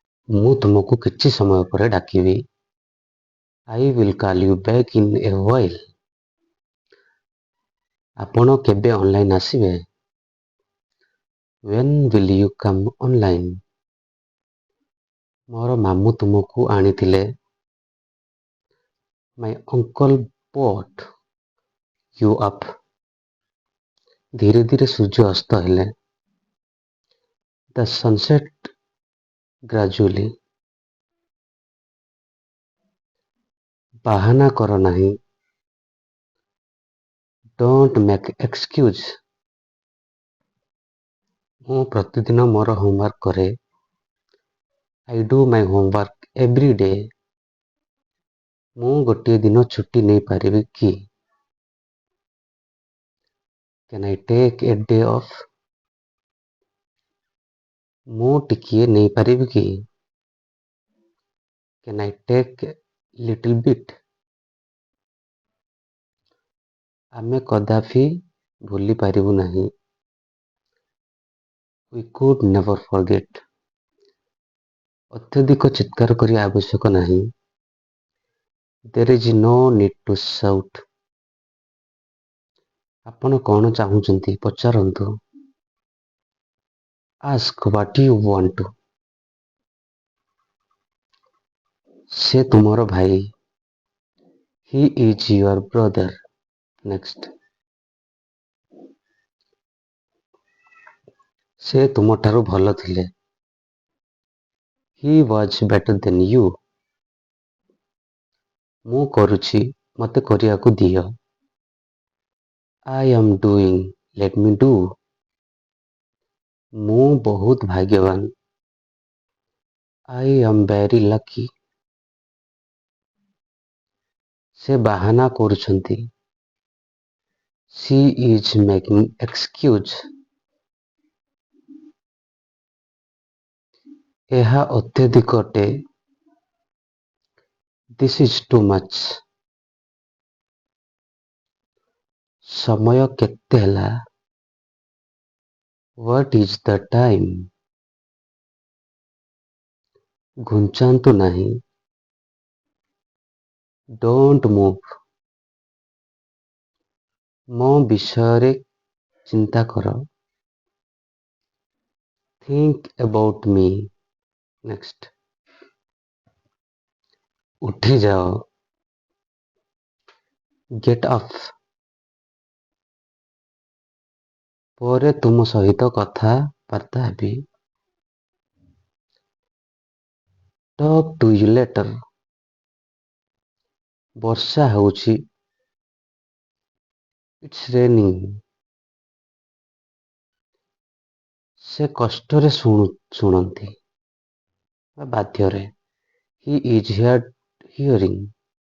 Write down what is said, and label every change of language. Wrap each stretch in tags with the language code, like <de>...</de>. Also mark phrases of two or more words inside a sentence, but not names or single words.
<or>ମୁଁ ତୁମକୁ କିଛି ସମୟ ପରେ ଡାକିବି।</or> <en>I will call you back in a while.</en> <or>ଆପଣ କେବେ ଅନଲାଇନ୍ ଆସିବେ?</or> <en>When will you come online?</en> <or>ମୋର ମାମୁଁ ତୁମକୁ ଆଣିଥିଲେ।</or> <en>My uncle brought you up.</en> <or>ଧୀରେ ଧୀରେ ସୂର୍ଯ୍ୟ ଅସ୍ତ ହେଲେ।</or> <en>The sunset gradually.</en> <or>ବାହାନା କର ନାହିଁ।</or> <en>Don't make excuse.</en> <or>ମୁଁ ପ୍ରତିଦିନ ମୋର ହୋମୱାର୍କ କରେ।</or> <en>I do my homework every day.</en> <or>ମୁଁ ଗୋଟିଏ ଦିନ ଛୁଟି ନେଇପାରିବି କି?</or> <en>Can I take a day off?</en> <or>ମୁଁ ଟିକିଏ ନେଇପାରିବି କି?</or> <en>Can I take a little bit?</en> <or>ଆମେ କଦାପି ଭୁଲି ପାରିବୁ ନାହିଁ।</or> <en>We could never forget.</en> <or>ଅତ୍ୟଧିକ ଚିତ୍କାର କରିବା ଆବଶ୍ୟକ ନାହିଁ।</or> <en>There is no need to shout.</en> <or>ଆପଣ କଣ ଚାହୁଁଛନ୍ତି ପଚାରନ୍ତୁ।</or> <en>Ask what you want to.</en> <or>ସେ ତୁମର ଭାଇ।</or> <en>He is your brother. Next.</en> <or>ସେ ତୁମଠାରୁ ଭଲ ଥିଲେ।</or> <en>He was better than you.</en> <or>ମୁଁ କରୁଛି, ମୋତେ କରିବାକୁ ଦିଅ।</or> <en>I am doing, let me do.</en> <or>ମୁଁ ବହୁତ ଭାଗ୍ୟବାନ।</or> <en>I am very lucky.</en> <or>ସେ ବାହାନା କରୁଛନ୍ତି।</or> <en>She is making excuse.</en> <or>ଏହା ଅତ୍ୟଧିକ ଅଟେ।</or> <en>This is too much.</en> <or>ସମୟ କେତେ ହେଲା?</or> <en>What is the time?</en> <or>ଘୁଞ୍ଚାନ୍ତୁ ନାହିଁ।</or> <en>Don't move.</en> <or>ମୋ ବିଷୟରେ ଚିନ୍ତା କର।</or> <en>Think about me.</en> <or>Next. ଉଠିଯାଅ।</or> <en>Get up.</en> <or>ପରେ ତୁମ ସହିତ କଥାବାର୍ତ୍ତା ହେବି।</or> <en>Talk to you later.</en> <or>ବର୍ଷା ହେଉଛି।</or> <en>It's raining.</en> <or>ସେ କଷ୍ଟରେ ଶୁଣନ୍ତି ବା ବାଧ୍ୟରେ।</or> <en>He is hearing.</en>